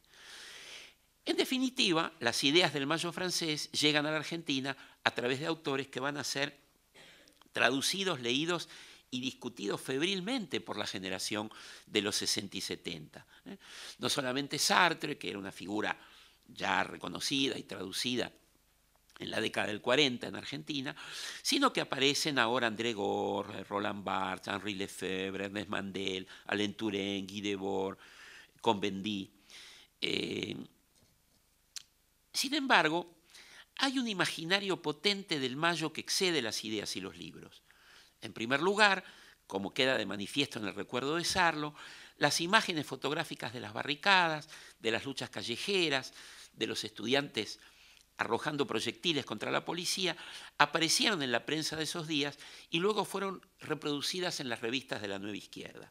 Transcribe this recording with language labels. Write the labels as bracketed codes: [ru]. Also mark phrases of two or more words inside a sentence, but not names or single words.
[es] En definitiva, las ideas del Mayo francés llegan a la Argentina a través de autores que van a ser traducidos, leídos y discutidos febrilmente por la generación de los 60 y 70. No solamente Sartre, que era una figura ya reconocida y traducida en la década del 40 en Argentina, sino que aparecen ahora André Gorz, Roland Barthes, Henri Lefebvre, Ernest Mandel, Alain Touraine, Guy Debord, Convendi. Sin embargo, hay un imaginario potente del Mayo que excede las ideas y los libros. En primer lugar, como queda de manifiesto en el recuerdo de Sarlo, las imágenes fotográficas de las barricadas, de las luchas callejeras, de los estudiantes arrojando proyectiles contra la policía, aparecieron en la prensa de esos días y luego fueron reproducidas en las revistas de la Nueva Izquierda.